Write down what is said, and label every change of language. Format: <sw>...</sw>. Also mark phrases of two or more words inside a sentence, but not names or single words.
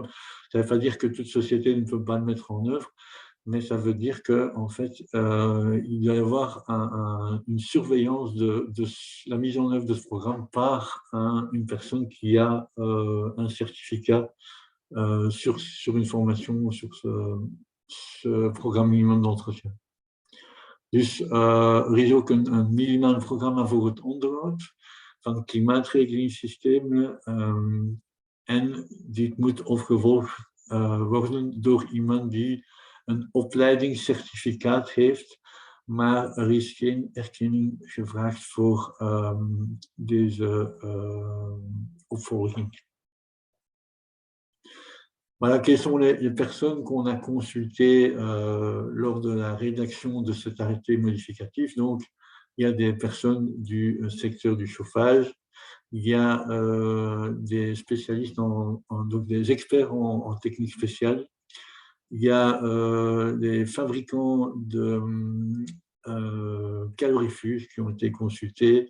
<fr>Ça ne veut pas dire que toute société ne peut pas le mettre en œuvre, mais ça veut dire qu'en fait, il doit y avoir une surveillance de la mise en œuvre de ce programme par une personne qui a un certificat sur une formation, sur ce programme minimum d'entretien.</fr> <nl>Dus er is ook een minimaal programma voor het onderhoud van klimaatregelingssystemen en dit moet opgevolgd worden door iemand die een opleidingscertificaat heeft, maar er is geen erkenning gevraagd voor deze opvolging.</nl> <fr>Voilà, quelles sont les personnes qu'on a consultées lors de la rédaction de cet arrêté modificatif. Donc, il y a des personnes du secteur du chauffage, il y a des spécialistes, donc des experts en technique spéciale, il y a des fabricants de calorifères qui ont été consultés.</fr>